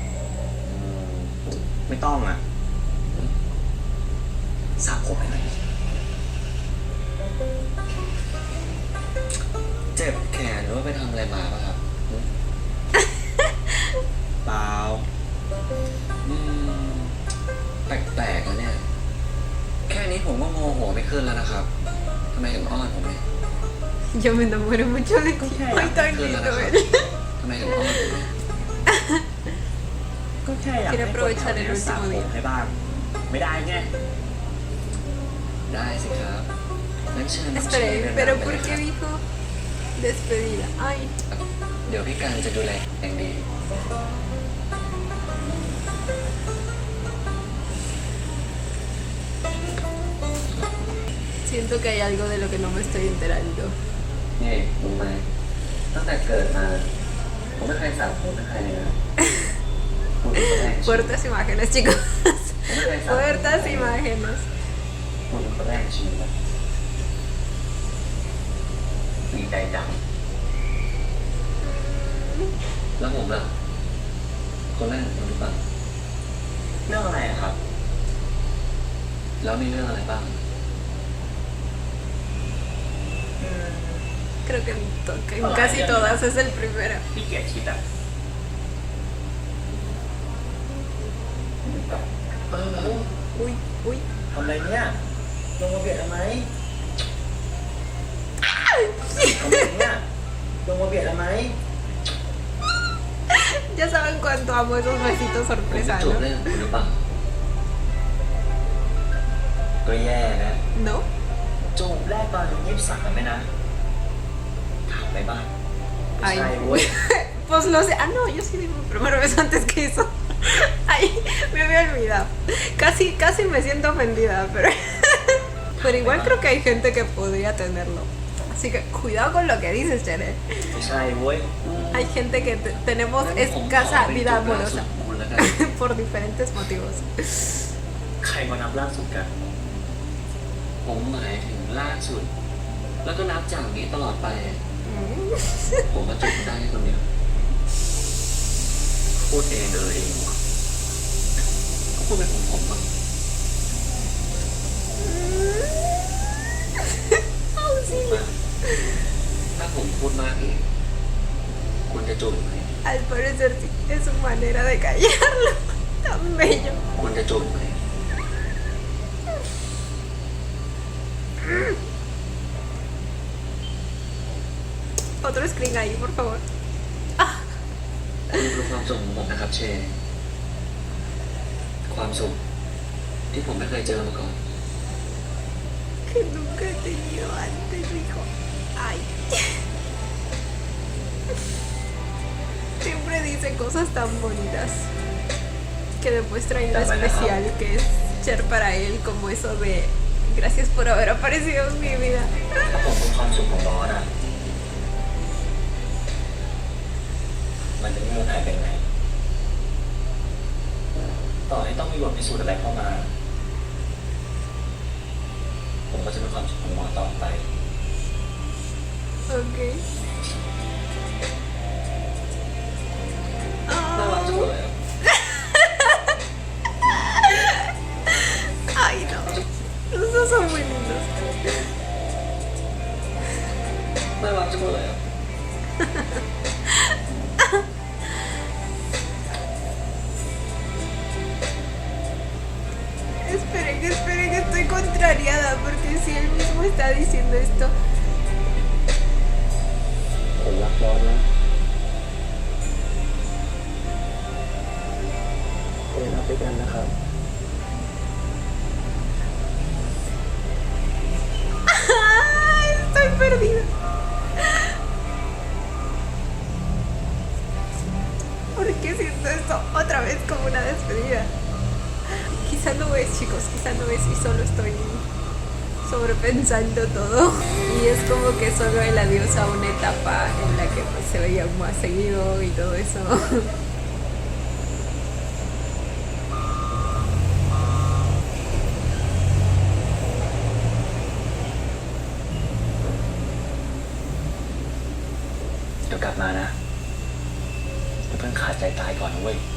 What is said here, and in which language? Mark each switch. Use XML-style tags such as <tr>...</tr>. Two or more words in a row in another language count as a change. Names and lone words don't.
<th>ไม่ต้องอ่ะสระผมให้หน่อยเจ็บแขนหรือว่าไปทำอะไรมาป่ะครับเปล่าแปลกๆนะเนี่ย แค่นี้ผมก็โมโหไม่ขึ้นแล้วนะครับทำไมถึงอ้อนผมเนี่ย</th> <es>Yo me enamoré mucho de ti. Ay, tan</es> <th>ขึ้นแล้ว</th> <es>lindo</es> <th>นะครับ</th> <es>él.</es> <th>ทำไมถึงอ้อนผมเนี่ยก็แค่อยาก</th> <es>Quiere</es> <th>ให้คน</th> <es>aprovechar</es> <th>แถว</th> <es>el</es> <th>เนี้ยสระ</th> <es>último</es> <th>ผม</th> <es>día.</es> <th>ให้บ้าง ไม่ได้ไง ได้สิครับงั้นเชิญน้องเช</th> <es>Espere,</es> <th>เดิน</th> <es>pero</es> <th>นำไป</th> <es>¿por</es> <th>เลยค</th> <es>qué</es> <th>รับ</th> <es>dijo despedida? Ay,</es> <th>เดี๋ยวพี่การจะดูแลอย่างดี</th> <es>siento que hay algo de lo que no me estoy enterando.</es> <th>นี่รู้ไหมตั้งแต่เกิดมาผมไม่เคยสระผมไม่เคยเลยนะคุณเป็นคนแรก</th> <es>Fuertes imágenes, chicos.</es> <th>ผมไม่เคยสระผม</th> <es>Fuertes imágenes.</es> <th>คุณเป็นคนแรกในชีวิตนะดีใจจังแล้วผมล่ะคนแรกของคุณหรือเปล่าเรื่องอะไรอะครับ แล้วมีเรื่องอะไรบ้าง</th> <es>Creo que que en casi todas es el primero.</es> <th>พี่เกียรติคิดอะ</th> <es>Uy, uy.</es> <th>ทำอะไรเนี่ยลงมาเบียดทำไมทำอะไรเนี่ยลงมาเบียดทำไม</th> <es>Ya saben cuánto amo esos besitos</es> <th>ผม</th> <es>sorpresa,</es> <th>จูบ</th> <es>¿no?</es> <th>เล่นกับคุณหรือเปล่าก็แย่นะ</th> <es>¿No?</es> <th>จูบแรกตอนอายุ23ไหมนะถามไปบ้างไม่</th> <es>Ay.</es> <th>ใช่เว้ย</th> <es>Pues lo sé. Ah, no, yo sí digo mi primer beso antes que eso. Ay, me había olvidado. Casi me siento ofendida, pero. Pero igual creo que hay gente que podría tenerlo. Así que cuidado con lo que dices, Chere.</es> <th>ไม่ใช่เว้ย</th> <es>Hay gente que tenemos</es> <th>งั้นผมขอ</th> <es>escasa</es> <th>ไป</th> <es>vida</es> <th>จูบล่าสุด</th> <es>amorosa</es> <th>ของคุณแล้วกัน</th> <es>por diferentes motivos.</es> <th>ใครมานับล่าสุดกัน ผมหมายถึงล่าสุด แล้วก็นับจากนี้ตลอดไป ผมมาจูบได้แค่คนเดียวพูดเองเองวะก็พูดเป็นผมบ้าง</th> <es>Auxilio.</es> <th>ถ้าผมพูดมากเองคุณจะจูบไหม</th> <es>Al parecer sí, es su manera de callarlo. Tan bello.</es> <th>คุณจะจูบไหม</th> <es>Otro screen ahí, por favor.</es> <th>คุณคือความสุขของผมนะครับเชนความสุขที่ผมไม่เคยเจอมาก่อน</th> <es>Que nunca he tenido antes, hijo. Ay. Siempre dice cosas tan bonitas que demuestran lo especial que es Cher para él, como eso de gracias por haber aparecido en mi vida.</es> <th>ถ้าผมเป็นความสุขของบอสอะมันจะไม่มีหายไปไหนต่อให้ต้องมีบทพิสูจน์อะไรเข้ามา ผมก็จะเป็นความสุขของบอสต่อไป</th> <es>Ok.</es> <th>น่ารักจังเลยอะ</th> <es>Ay, no. Los dos son muy lindos.</es> <th>น่ารักจังเลยอะ</th> <es>Esperen, que estoy contrariada porque si él mismo está diciendo esto.</es> <th>ผมรักบอสนะเดี๋ยวเราไปกันนะครับ</th> <es>Ay, estoy perdida. ¿Por qué siento esto otra vez como una despedida? Quizá no es, chicos, quizá no es y solo estoy sobrepensando todo. Y es como que solo el adiós a una etapa en la que pues, se veían más seguido y todo eso.</es> <th>เดี๋ยวกลับมานะอย่าเพิ่งขาดใจตายก่อนนะเว้ย</th>